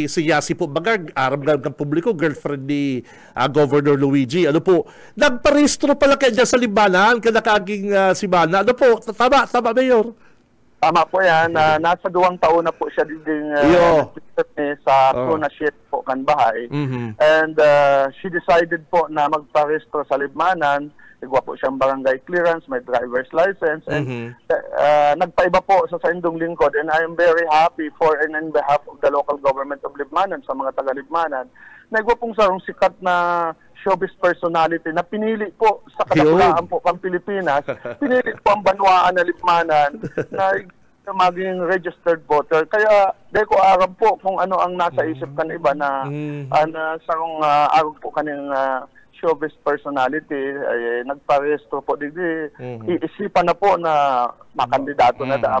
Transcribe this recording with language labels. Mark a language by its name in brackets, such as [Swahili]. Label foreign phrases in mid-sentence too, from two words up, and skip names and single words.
[Bikol] Si Yasi po, aram ng publiko, girlfriend ni Governor Luigi. Nagparehistro pala kaya dyan sa Libanan, kanakaging si Mana. Tama, Mayor? Tama po yan. Nasa 2 taon na po siya din sa ownership po kan bahay. [English] And she decided [Bikol] po na magparehistro sa Libmanan. Igwa po siyang [English] barangay clearance, [Bikol] may [English] driver's license. [Bikol] And nagpaiba po sa Indong Lingkod. [English] And I am very happy for and on behalf of the local government of Libmanan, [Bikol] sa mga taga-Libmanan, na igwa pong sarong sikat na [English] showbiz personality [Bikol] na pinili po sa kadakulaan po pang Pilipinas, pinili po ang banwaan na Libmanan na maging [English] registered voter. [Bikol] Kaya di ko aram po kung ano ang nasa isip kan iba na sarong aram po kaning [English] showbiz personality [Bikol] ay nagparehistro po digdi iisipan na po na makandidato na da.